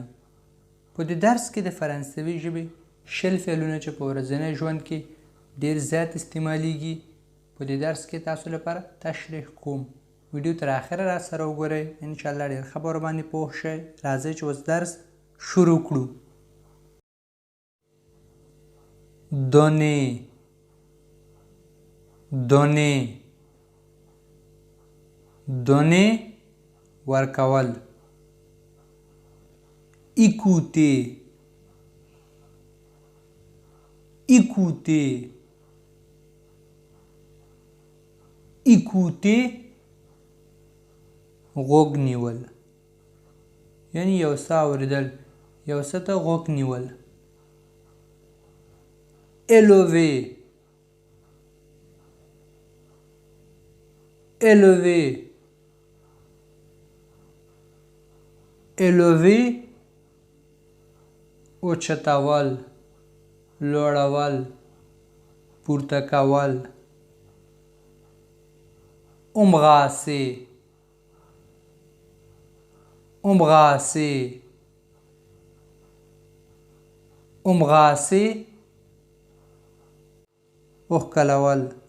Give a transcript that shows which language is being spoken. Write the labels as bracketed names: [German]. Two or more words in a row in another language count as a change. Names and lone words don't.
[Pashto] په دې درس کې د فرانسوي ژبې شل فعلونه چې په ورځني ژوند کې ډېر زیات استعمالیږي په دې درس کې تاسو لپاره تشریح کوم. ویډیو تر اخره را سره وګورئ، انشاءالله ډېر ښه به ورباندې پوه شئ. راځئ چې اوس درس شروع کړو. [French] donner donner donner ورکول. écouter écouter écouter [Pashto] غوږ نیول، یعنی یو څه اورېدل، یو څه ته غوږ نیول. [French] élever élever élever [Pashto] اوچتول، لوړول، پورته کول. [French] embrasser embrasser embrasser اوښکلول.